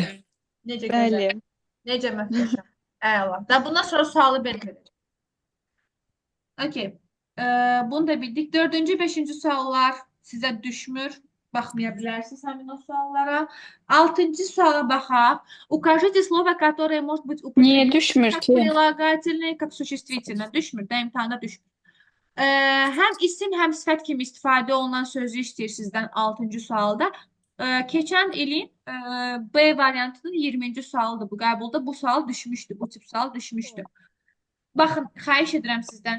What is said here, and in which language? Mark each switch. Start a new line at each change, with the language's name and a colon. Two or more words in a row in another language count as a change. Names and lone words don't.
Azerbaijani: Necə Bəli. gözəl? Necə möhtəşəm? Əla. Da bundan sonra sualı belə verəcəm. Okey. Bunu da bildik. 4-cü, 5-ci suallar sizə düşmür. Baxmaya bilərsiniz həmin o suallara. 6-cı suala baxaq.
Russian: Укажите слово, которое может быть
Azerbaijani: Niyə
Russian: употреблено
Azerbaijani: düşmür
Russian: как
Azerbaijani: ki?
Russian: прилагательное, как существительное.
Azerbaijani: Düşmür. Da imtahanda düşmür. Həm isim, həm sifət kimi istifadə olunan sözü istəyir sizdən 6-cı sualda. Keçən ilin B variantının 20-ci sualıdır bu qəbulda. Bu sual düşmüşdü, bu tip sual düşmüşdü. Baxın, xahiş edirəm sizdən.